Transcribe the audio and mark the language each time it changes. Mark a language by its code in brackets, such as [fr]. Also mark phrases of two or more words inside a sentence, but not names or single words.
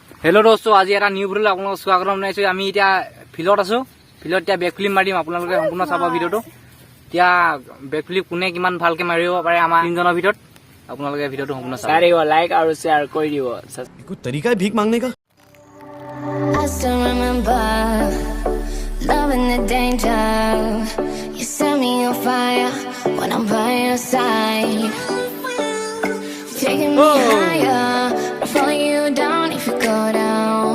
[hi] हेलो दोस्तों आज [as] এটা নিউ ভিডিওলৈ আপোনালোকক স্বাগতম জনাইছো আমি এতিয়া ফিল্ডত আছো ফিল্ডত এতিয়া [en] back flip [as] মাৰিম আপোনালোকে সম্পূৰ্ণ চাব ভিডিওটো এতিয়া [en] back flip [as] কোনে কিমান ভালকে মাৰিব পাৰে আমাৰ তিনজনৰ ভিতৰত আপোনালোকে ভিডিওটো সম্পূৰ্ণ চাব পাৰিব লাইক আৰু শেয়াৰ কৰি দিব [hi] कोई तरीका है भीख मांगने का [en] I still remember loving the danger. You set me on fire when I'm by your side. Taking me higher, but falling you down if you go down.